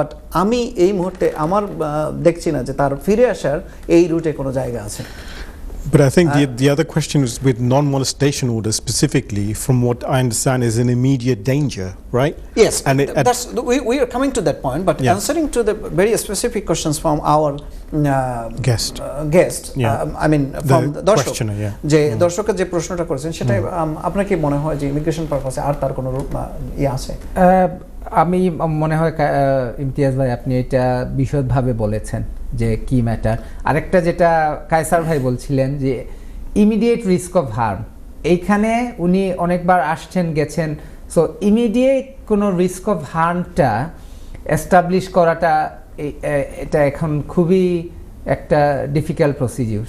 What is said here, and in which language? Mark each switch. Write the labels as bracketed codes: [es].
[bn] But আমি এই মুহূর্তে আমার দেখছি না যে তার ফিরে আসার এই রুটে কোনো জায়গা আছে। [en] But I think the other question is with non-molestation orders specifically, from what I understand, is an immediate danger, right? Yes, and we are coming to that point, but answering to the very specific questions from our guest, I mean from the [bn] দর্শক, যে Yeah. দর্শকের যে প্রশ্নটা করেছেন সেটা আপনার কি মনে হয় যে ইমিগ্রেশন পারপাসে আর তার কোনো আছে? আমি মনে হয় ইমতিয়াজ ভাই আপনি এটা বিশদভাবে বলেছেন যে কি ম্যাটার। আরেকটা যেটা কায়সার ভাই বলছিলেন যে ইমিডিয়েট রিস্ক অফ হার্ম, এইখানে উনি অনেকবার আসছেন গেছেন, সো ইমিডিয়েট কোনো রিস্ক অফ হার্মটা এস্টাবলিশ করাটা এটা এখন খুবই একটা ডিফিকাল্ট প্রসিডিউর।